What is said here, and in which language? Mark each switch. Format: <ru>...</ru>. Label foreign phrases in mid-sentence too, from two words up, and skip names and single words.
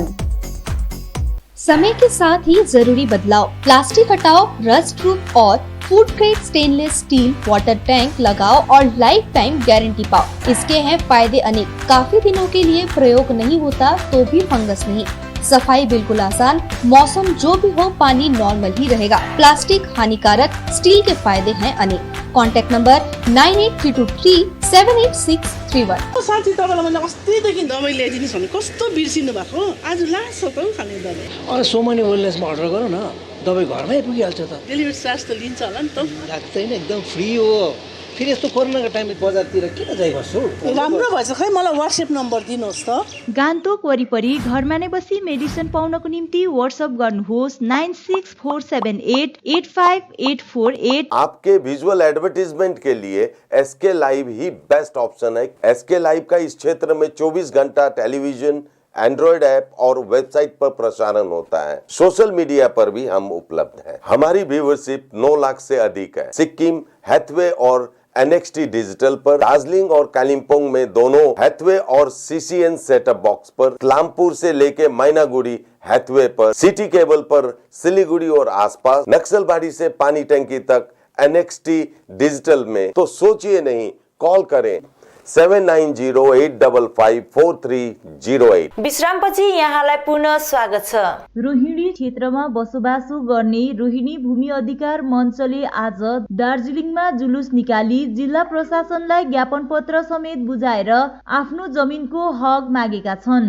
<hi>समय के साथ ही जरूरी बदलाव, प्लास्टिक हटाओ,</hi> <en>rust proof</en> <hi>और</hi> <en>food grade stainless steel water tank</en> <hi>लगाओ और</hi> <en>lifetime guarantee</en> <hi>पाओ। इसके हैं फायदे अनेक, काफी दिनों के लिए प्रयोग नहीं होता तो भी फंगस नहीं, सफाई बिल्कुल आसान, मौसम जो भी हो पानी नॉर्मल ही रहेगा, प्लास्टिक हानिकारक, स्टील के फायदे हैं अनेक।</hi> <en>contact number 9832378631।</en> <ne>साथी तपाईलाई मैले अस्तिदेखि दबाई ल्याइदिनुस् भने कस्तो बिर्सिनु भएको आज लास्ट हो त खाने दबाई अरे सोमनी वेलनेसमा अर्डर गरौ न दबाई घरमै पुगिहाल्छ त</ne> <en>delivery charge</en> <ne>त लिन्छ होला नि त लाग्दैन एकदम फ्री हो फेरि यस्तो कोरोनाको टाइममा बजारतिर किन जाइ बस्छु राम्रो भएछ खै मलाई WhatsApp नम्बर दिनुहोस् त गान्तोक वरिपरि घरमा नै बसी मेडिसिन पाउनको निम्ति WhatsApp गर्नुहोस् 9647885848।</ne> <hi>आपके</hi> <en>visual advertisement</en> <hi>के लिए SK लाइव ही</hi> <en>best option</en> <hi>है। SK लाइव का इस क्षेत्र में 24 घंटा टेलीविजन,</hi> <en>Android app</en> <hi>और वेबसाइट पर प्रसारण होता है।</hi> <en>social media</en> <hi>पर भी हम उपलब्ध हैं। हमारी व्यूवरशिप 9 लाख से अधिक है। सिक्किम, हैथवे और NXT डिजिटल पर, दार्जिलिंग और कालिम्पोंग में दोनों हैथवे और CCN</hi> <en>setup box</en> <hi>पर, क्लामपुर से लेके मैनागुड़ी हैथवे पर, सिटी केबल पर, सिलीगुड़ी और आसपास, नक्सलबाड़ी से पानी टंकी तक NXT डिजिटल में। तो सोचिए नहीं, कॉल करें 7908554308।</hi> <ne>विश्रामपछि यहाँलाई पुनः स्वागत छ। रोहिणी क्षेत्रमा बसोबासो गर्ने रोहिणी भूमि अधिकार मञ्चले आज दार्जिलिङमा जुलुस निकाली जिल्ला प्रशासनलाई ज्ञापन पत्र समेत बुझाएर आफ्नो जमिनको हक मागेका छन्।</ne>